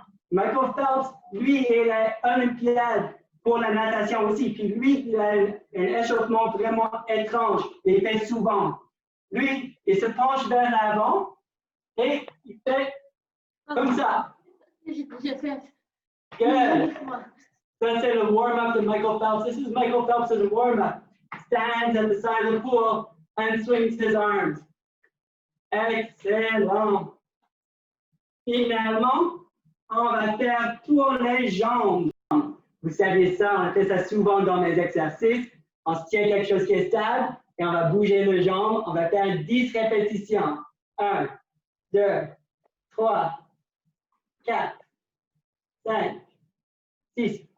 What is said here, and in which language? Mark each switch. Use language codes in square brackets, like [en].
[fr] Michael Phelps, lui, il est olympiade pour la natation aussi. Puis lui, il a un échauffement vraiment étrange. Il fait souvent. Lui, il se penche vers l'avant et il fait comme ça. J'ai fait. [en] Good. [fr] Ça, c'est le warm-up de Michael Phelps. [en] This is Michael Phelps as a warm-up. Stands at the side of the pool and swings his arms. [fr] Excellent. Finalement, on va faire tourner les jambes. Vous savez ça, on fait ça souvent dans les exercices. On se tient quelque chose qui est stable et on va bouger les jambes. On va faire 10 répétitions. 1, 2, 3, 4, 5, 6.